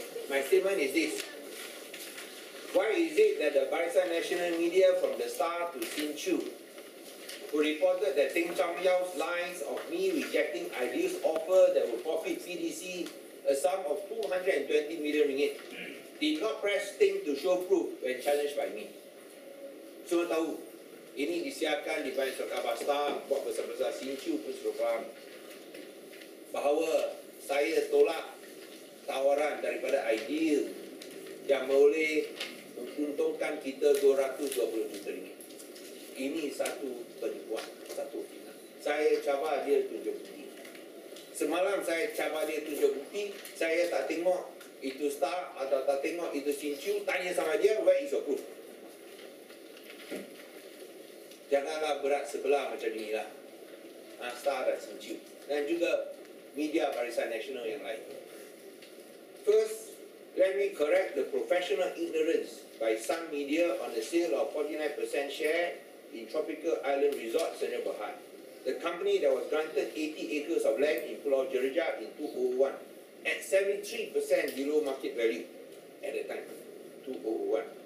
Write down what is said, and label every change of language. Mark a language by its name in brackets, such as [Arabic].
[English] My statement is this. Why is it that the Barisan National Media, from the Star to Sin Chu, who reported that Ting Chang Yao's lines of me rejecting ideas offer that will profit CDC a sum of 220 million ringgit, did not press Ting to show proof when challenged by me? [Malay] Semua tahu, ini disiarkan di banyak surat khabar Star, buat besar-besar. Sin Chu pun sudah faham bahawa saya tolak tawaran daripada idea yang boleh menguntungkan kita 220 juta ringgit. Ini satu penipuan, satu fitnah. Saya cabar dia tunjuk bukti. Semalam saya cabar dia tunjuk bukti. Saya tak tengok itu Star atau tak tengok itu Sin Chu. Tanya sama dia, [English] where is your proof? [Malay] Janganlah berat sebelah macam inilah. Star dan Sin Chu. Dan juga media Barisan Nasional yang lain. [English] First, let me correct the professional ignorance by some media on the sale of 49% share in Tropical Island Resort Sdn Bhd, the company that was granted 80 acres of land in Pulau Jerejak in 2001 at 73% below market value at the time, 2001.